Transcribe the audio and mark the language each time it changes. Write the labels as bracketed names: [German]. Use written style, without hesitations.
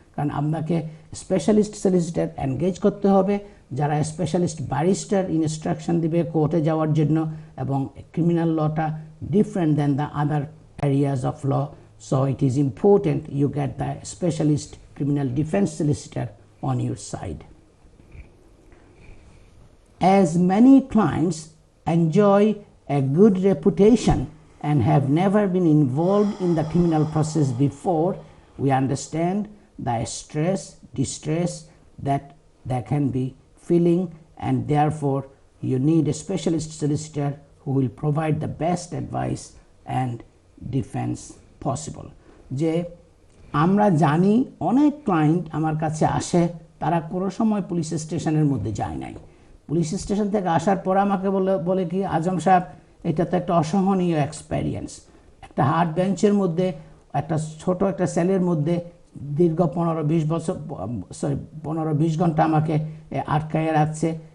[Bangla] কারণ আপনাকে specialist solicitor engage করতে হবে যারা স্পেশালিস্ট ব্যারিস্টার ইনস্ট্রাকশন দিবে কোর্টে যাওয়ার জন্য, এবং ক্রিমিনাল লটা [English] Different than the other areas of law. So it is important you get the specialist criminal defence solicitor on your side. As many clients enjoy a good reputation and have never been involved in the criminal process before, we understand the stress, distress that there can be feeling, and therefore you need a specialist solicitor who will provide the best advice and defense possible. [Bangla] যে আমরা জানি অনেক client আমার কাছে আসে, তারা কোনো সময় পুলিশ স্টেশনের মধ্যে যায় নাই। পুলিশ স্টেশন থেকে আসার পর আমাকে বলে কি, আজম সাহেব এটা তো একটা অসহনীয় এক্সপেরিয়েন্স। একটা হার্ড বেঞ্চের মধ্যে, একটা ছোট একটা সেলের মধ্যে দীর্ঘ 15-20 ঘন্টা আমাকে আটকায় রাখছে।